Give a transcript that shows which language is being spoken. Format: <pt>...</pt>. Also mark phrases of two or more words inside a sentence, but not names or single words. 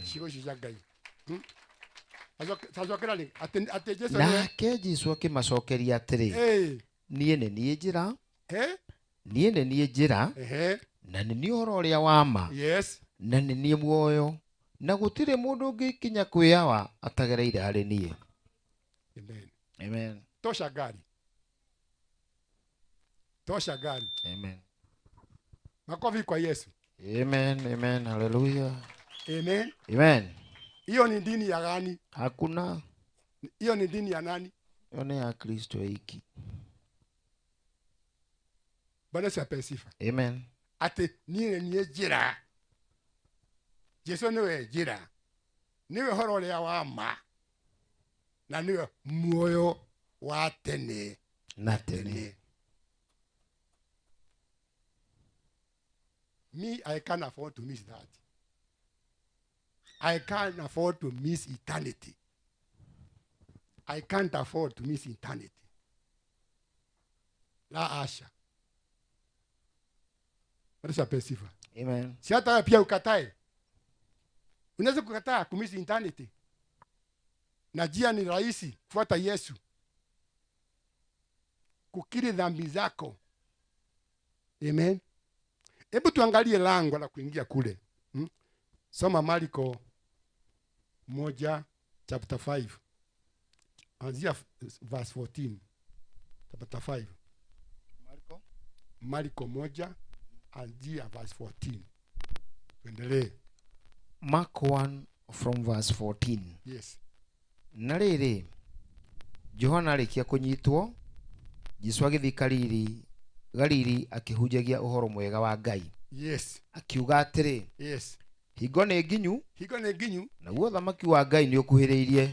<ki>Cigo icio cia Ngai. Tacokera rĩngĩ. Atĩ Jesu Nake Jesu akĩmacokeria atĩrĩ, niĩ nĩ niĩ njĩra. Niĩ nĩ niĩ njĩra. Na nĩ niĩ ũhoro ũrĩa wa ma. Yes. Na nĩ niĩ muoyo. Na gũtirĩ mũndũ ũngĩkinya kwĩyawa atagereire harĩ niĩ. Amen. Amen. Tosha gari. Tosha gari. Amen.</ki> <sw>Makofi kwa Yesu. Amen, amen, hallelujah. Amen. Amen. Hiyo ni dini ya gani? Hakuna. Hiyo ni dini ya nani? Hiyo ni ya Kristo hiki. Bwana apewe sifa. Amen.</sw> <ki>Ati niĩ nĩ njĩra. Jesu nĩwe njĩra. Nĩwe ũhoro ũrĩa wa ma. Na nĩwe muoyo wa tene. Na tene.</ki> <en>Me, I can't afford to miss that. I can't afford to miss eternity. I can't afford to miss eternity.</en> <sw>La asha. Bwana apewe sifa. Amen. Si hata pia ukatae. Unaweza kukataa kumisi eternity. Na njia ni rahisi, fuata Yesu. kukiri dhambi zako. Amen. Hebu tuangalie lango la kuingia kule. Soma Marko 1 chapter 5. Anzia verse 14. Chapter 5. Marko 1 anzia verse 14. Tuendelee.</sw> <en>Mark 1 from verse 14. Yes.</en> <ki>Na rĩrĩ, Johana arĩkia kũnyitwo, Jesũ agĩthiĩ Galili akĩhunjagia ũhoro mwega wa Ngai. Yes. Akiuga atĩrĩ, yes. Hingo nĩ nginyu. Hingo nĩ nginyu. Naguo thamaki wa Ngai nĩ ũkuhĩrĩirie.</ki>